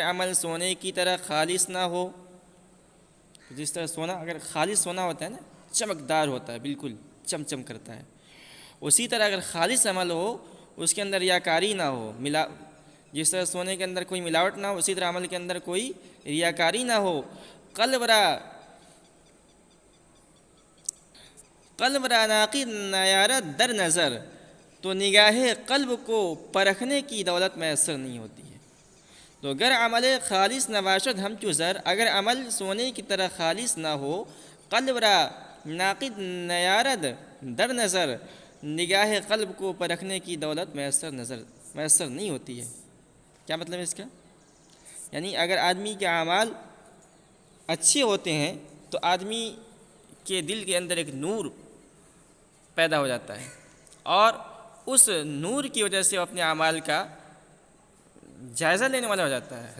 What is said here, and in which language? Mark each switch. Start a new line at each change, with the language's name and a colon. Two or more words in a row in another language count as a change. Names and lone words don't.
Urdu: عمل سونے کی طرح خالص نہ ہو، جس طرح سونا اگر خالص سونا ہوتا ہے نا، چمکدار ہوتا ہے، بالکل چم کرتا ہے، اسی طرح اگر خالص عمل ہو، اس کے اندر ریاکاری نہ ہو، جس طرح سونے کے اندر کوئی ملاوٹ نہ ہو، اسی طرح عمل کے اندر کوئی ریاکاری نہ ہو،
Persian: قلب را ناقد نیارت در نظر،
Urdu: تو نگاہ قلب کو پرکھنے کی دولت میسر نہیں ہوتی ہے۔
Persian: تو گر عمل خالص نباشد ہمچو زر،
Urdu: اگر عمل سونے کی طرح خالص نہ ہو،
Persian: قلب را ناقد نیارد در نظر،
Urdu: نگاہ قلب کو پرکھنے کی دولت میسر نہیں ہوتی ہے۔ کیا مطلب ہے اس کا؟ یعنی اگر آدمی کے اعمال اچھے ہوتے ہیں تو آدمی کے دل کے اندر ایک نور پیدا ہو جاتا ہے، اور اس نور کی وجہ سے وہ اپنے اعمال کا جائزہ لینے والا ہو جاتا ہے۔